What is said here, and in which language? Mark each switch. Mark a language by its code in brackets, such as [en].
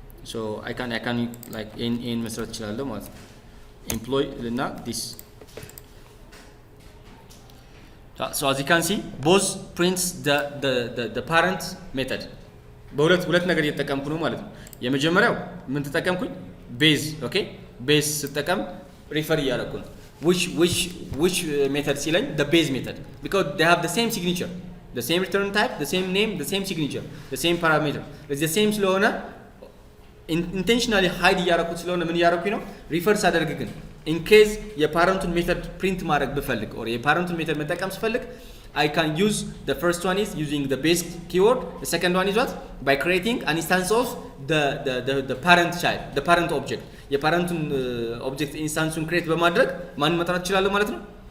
[en] So I can like in [am] መስራት እችላለሁ ማለት ነው። [en] employee እና this. So as you can see, both prints the parent method. [am] በሁለት ነገር እየተጠቀምኩ ነው ማለት ነው። የመጀመሪያው ምን ተጠቀምኩኝ? [en] base, okay? base [am] ተጠቀም refer እያደረኩ ነው። [en] which method ሲለኝ the base method, because they have the same signature, the same return type, the same name, the same signature, the same parameter. [am] the same ስለሆነ intentionally hide እያደረኩት ስለሆነ ምን እያደረኩኝ ነው? refer ሳደርግ ግን in case የፓረንቱን ሜተድ ፕሪንት ማድረግ ብፈልግ or የፓረንቱን ሜተድ መጠቀም ስፈልግ [en] I can use the first one is using the base keyword. The second one is what? By creating an instance of the parent child, the parent object. [am] የፓረንት ኦብጀክት ኢንስታንሱን ክሬት በማድረግ ማን መጥራት ይችላል ማለት ነው?